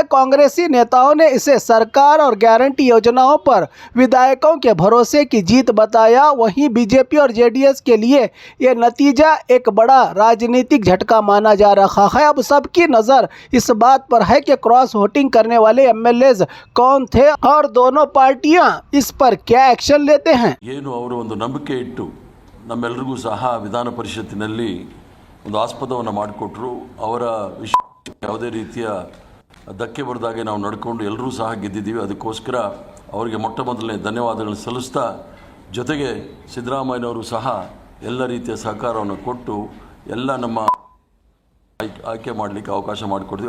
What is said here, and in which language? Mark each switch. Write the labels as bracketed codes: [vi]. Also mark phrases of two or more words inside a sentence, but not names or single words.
[hi] कांग्रेसी नेताओं ने इसे सरकार और गारंटी योजनाओं पर विधायकों के भरोसे की जीत बताया। वहीं बीजेपी और जेडीएस के लिए ये नतीजा एक बड़ा राजनीतिक झटका माना जा रहा है। अब सबकी नज़र इस बात पर है कि [en] cross voting [hi] करने वाले एमएलए कौन थे और दोनों पार्टियां इस पर क्या एक्शन लेते हैं। [kn] ನಂಬಿಕೆ ಇಟ್ಟು ನಮ್ಮೆಲ್ಲರಿಗೂ ಸಹ ವಿಧಾನ ಪರಿಷತ್ತಿನಲ್ಲಿ ಒಂದು ಆಸ್ಪದವನ್ನು ಮಾಡಿಕೊಟ್ರು. ಅವರ ಯಾವುದೇ ರೀತಿಯ ಧಕ್ಕೆ ಬರದಾಗೆ ನಾವು ನಡ್ಕೊಂಡು ಎಲ್ಲರೂ ಸಹ ಗೆದ್ದಿದ್ದೀವಿ. ಅದಕ್ಕೋಸ್ಕರ ಅವರಿಗೆ ಮೊಟ್ಟ ಮೊದಲನೇ ಧನ್ಯವಾದಗಳನ್ನು ಸಲ್ಲಿಸ್ತಾ, ಜೊತೆಗೆ ಸಿದ್ದರಾಮಯ್ಯನವರು ಸಹ ಎಲ್ಲ ರೀತಿಯ ಸಹಕಾರವನ್ನು ಕೊಟ್ಟು ಎಲ್ಲ ನಮ್ಮ ಆಯ್ಕೆ ಮಾಡಲಿಕ್ಕೆ ಅವಕಾಶ ಮಾಡಿಕೊಡ್ತೀವಿ.